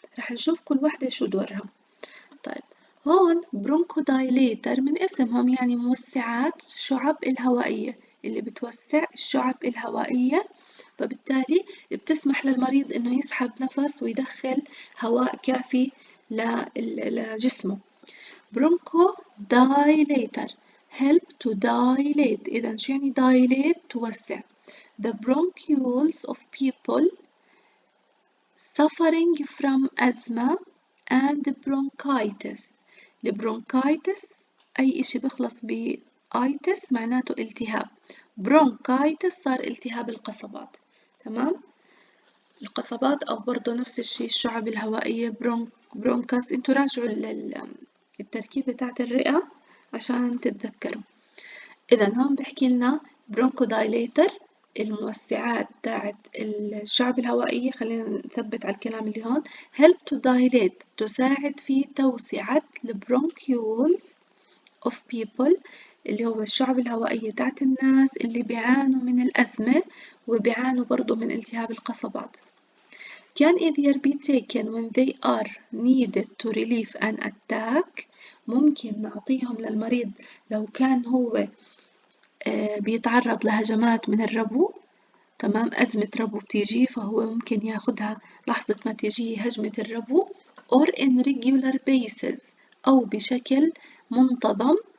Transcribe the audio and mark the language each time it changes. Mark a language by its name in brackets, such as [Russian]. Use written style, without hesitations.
[Arabic] رح نشوف كل وحدة شو دورها. طيب هون برونكودايليتر من اسمهم يعني موسعات الشعب الهوائية اللي بتوسع الشعب الهوائية، فبالتالي بتسمح للمريض إنه يسحب نفس ويدخل هواء كافي لجسمه. [English] Bronchodilator help to dilate. [Arabic] إذا شو يعني dilate؟ توسع. [English] The bronchioles of people suffering from asthma and bronchitis. [Arabic] البرونكايتس أي إشي بيخلص بآيتس معناته التهاب. برونكايتس صار التهاب القصبات. تمام؟ القصبات أو برضه نفس الشي الشعب الهوائية برونكاس. انتوا راجعوا التركيبة بتاعت الرئة عشان تتذكروا. إذا هون بحكي لنا برونكودايليتر الموسعات تاعت الشعب الهوائية. خلينا نثبت على الكلام اللي هون. [English] help to dilate [Arabic] تساعد في توسعة البرونكيولز [English] of people [Arabic] اللي هو الشعب الهوائية تاعت الناس اللي بيعانوا من الأزمة وبيعانوا برضو من التهاب القصبات. [English] can either be taken when they are needed to relieve an attack. [Arabic] ممكن نعطيهم للمريض لو كان هو بيتعرض لهجمات من الربو. تمام، أزمة ربو بتيجي فهو ممكن ياخدها لحظة ما تيجي هجمة الربو [English] or in regular basis [Arabic] أو بشكل منتظم.